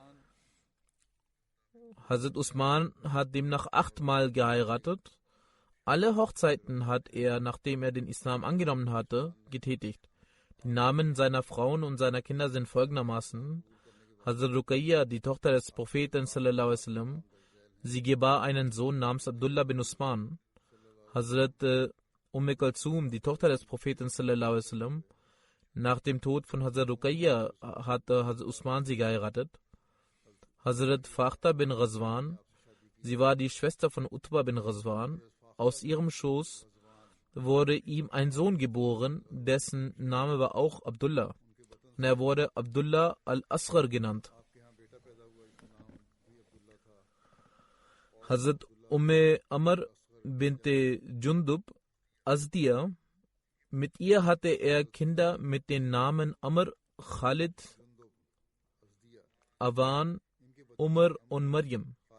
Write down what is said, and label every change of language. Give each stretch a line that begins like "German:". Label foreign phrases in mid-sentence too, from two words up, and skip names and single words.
German: Hazrat Usman hat demnach 8-mal geheiratet. Alle Hochzeiten hat er, nachdem er den Islam angenommen hatte, getätigt. Die Namen seiner Frauen und seiner Kinder sind folgendermaßen: Hazrat Ruqayya, die Tochter des Propheten
Arabic: صلى الله عليه وسلم,
German: sie gebar einen Sohn namens Abdullah bin Usman. Hazrat Kulthum, die Tochter des Propheten
Arabic: صلى الله عليه وسلم,
German: nach dem Tod von Hazrat Ruqayya hatte Hazrat Usman sie geheiratet. Hazrat Fakhta bin Ghazwan, sie war die Schwester von Utba bin Ghazwan. Aus ihrem Schoß wurde ihm ein Sohn geboren, dessen Name war auch Abdullah. Und er wurde Abdullah al-Asghar genannt. Hazrat Amr binte Jundub Azdiya, mit ihr hatte er Kinder mit den Namen Amr, Khalid, Awan, Umar und Maryam.